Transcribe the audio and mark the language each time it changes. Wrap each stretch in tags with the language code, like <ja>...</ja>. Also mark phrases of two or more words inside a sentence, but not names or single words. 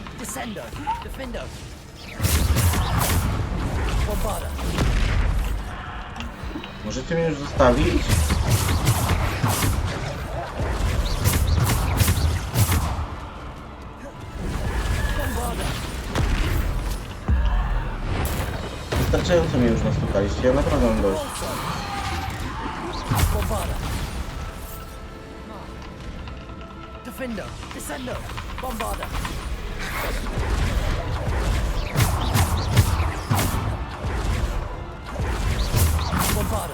<pl>Descendo! Defendo! Bombarda! Możecie mnie już zostawić? Wystarczająco mnie już nastukaliście, ja naprawdę mam dość. Bombarda! Defendo! Descendo! Bombarda! Bombarda!</pl>